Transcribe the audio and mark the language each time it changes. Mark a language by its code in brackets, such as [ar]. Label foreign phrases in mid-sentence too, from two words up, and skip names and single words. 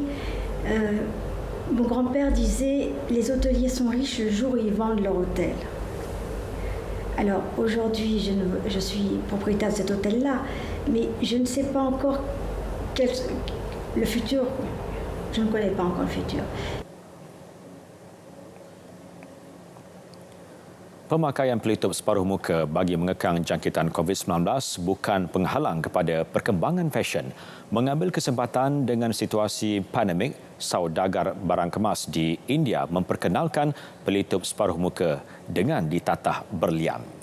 [fr] Mon grand-père disait les hôteliers sont riches le jour où ils vendent leur hôtel. Alors aujourd'hui, je suis propriétaire de cet hôtel-là, mais je ne sais pas encore le futur. Je ne connais pas encore le futur. [ms] Pemakaian pelitup separuh muka bagi mengekang jangkitan COVID-19 bukan penghalang kepada perkembangan fashion. Mengambil kesempatan dengan situasi pandemik, saudagar barang kemas di India memperkenalkan pelitup separuh muka dengan ditatah berlian.